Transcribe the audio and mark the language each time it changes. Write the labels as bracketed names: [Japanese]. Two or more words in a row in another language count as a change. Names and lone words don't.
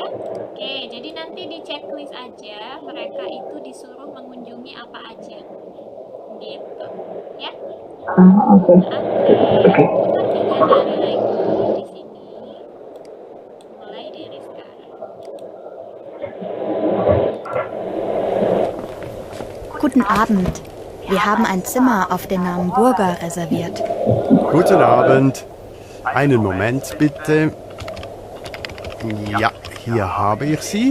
[Indonesian] Oke, jadi nanti di checklist aja mereka itu disuruh mengunjungi apa aja. Gitu. Ya. Oke. Oke. Udah 3 hari lagi di sini. Mulai dari sekarang. [German] Guten Abend. Wir haben ein Zimmer auf den Namen Burger reserviert. Guten Abend. Einen Moment bitte. Ja, hier habe ich sie.